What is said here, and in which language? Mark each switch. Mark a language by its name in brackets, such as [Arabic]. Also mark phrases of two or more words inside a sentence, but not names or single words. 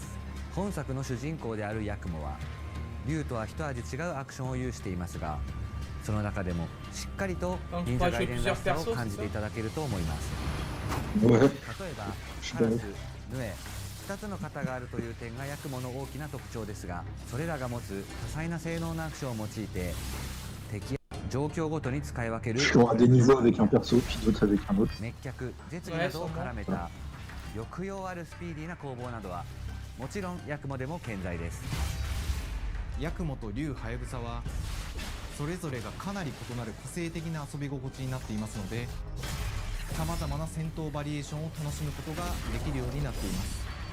[Japanese] 本作の主人公であるヤクモは竜とは一味違うアクションを有していますが、その中でもしっかりと忍者ガイデンらしさを感じていただけると思います。例えばカラス、ヌエ、2つの型があるという点がヤクモの大きな特徴ですが、それらが持つ多彩な性能のアクションを用いて敵や状況ごとに使い分ける [French] Tu auras des niveaux avec un perso, puis d'autres avec un autre. [Japanese] 滅脚、絶技などを絡めた抑揚あるスピーディーな攻防などはもちろんヤクモでも健在です。ヤクモと竜ハヤブサはそれぞれがかなり異なる個性的な遊び心地になっていますので、さまざまな戦闘バリエーションを楽しむことができるようになっています。